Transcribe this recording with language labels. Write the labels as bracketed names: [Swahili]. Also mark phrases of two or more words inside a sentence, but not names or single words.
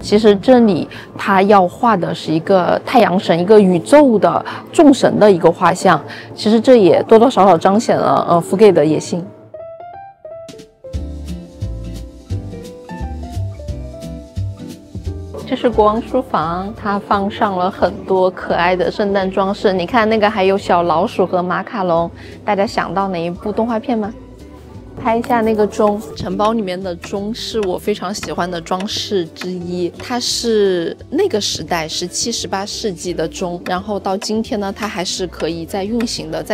[Chinese] 其實這裡他要畫的是一個太陽神，一個宇宙的眾神的一個畫像。其實這也多多少少彰顯了福蓋的野心。這是國王書房，它放上了很多可愛的聖誕裝飾。你看那個還有小老鼠和馬卡龍，大家想到哪一部動畫片嗎？拍一下那個鐘，城堡裡面的鐘是我非常喜歡的裝飾之一。它是那個時代17、18世紀的鐘，然後到今天呢，它還是可以在運行的。